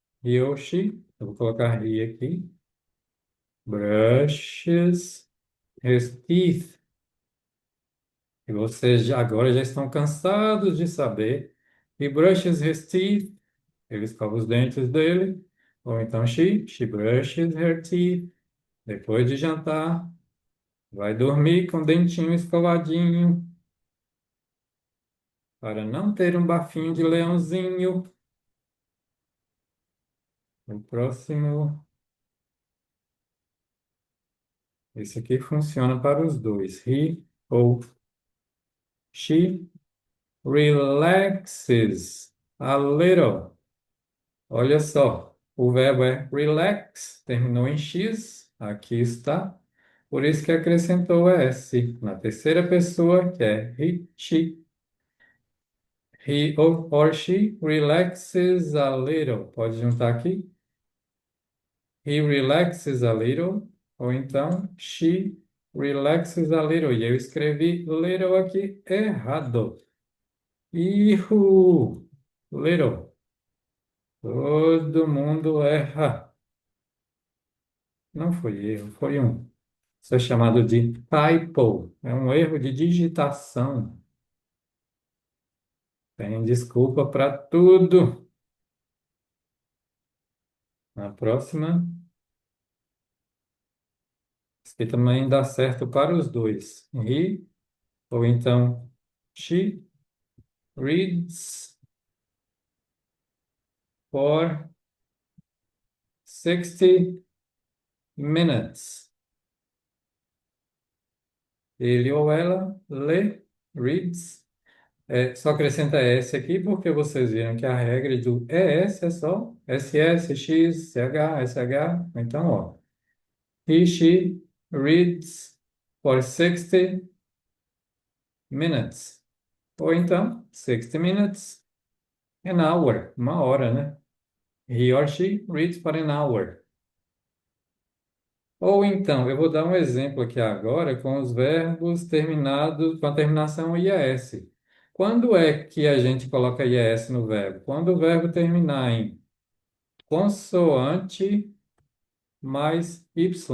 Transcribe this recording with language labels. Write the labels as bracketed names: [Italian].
[English] He [Portuguese] ou [English] she, [Portuguese] eu vou colocar [English] he [Portuguese] aqui. [English] Brushes his teeth. [Portuguese] E vocês agora já estão cansados de saber. [English] He brushes his teeth. [Portuguese] Ele escova os dentes dele. Ou então [English] she brushes her teeth. [Portuguese] Depois de jantar, vai dormir com o dentinho escovadinho, para não ter um bafinho de leãozinho. O próximo, esse aqui funciona para os dois. [English] He [Portuguese] ou [English] she relaxes a little. [Portuguese] Olha só, o verbo é relax, terminou em X, aqui está. Por isso que acrescentou o S na terceira pessoa, que é he, she. [English] He or she relaxes a little. [Portuguese] Pode juntar aqui. [English] He relaxes a little. [Portuguese] Ou então, [English] she relaxes a little. [Portuguese] E eu escrevi little aqui errado. Ihu! Little. Todo mundo erra. Não foi erro, foi um. Isso é chamado de typo. É um erro de digitação. Tem desculpa para tudo. Na próxima, isso aqui também dá certo para os dois. [English] He, [Portuguese] ou então [English] she reads for 60 minutes. [Portuguese] Ele ou ela lê, reads. É, só acrescenta S aqui porque vocês viram que a regra do ES é só SS, X, CH, SH. Então, ó. [English] He, she reads for 60 minutes. [Portuguese] Ou então, [English] 60 minutes, an hour, [Portuguese] uma hora, né? [English] He or she reads for an hour. [Portuguese] Ou então, eu vou dar um exemplo aqui agora com os verbos terminados com a terminação IAS. Quando é que a gente coloca IAS no verbo? Quando o verbo terminar em consoante mais Y.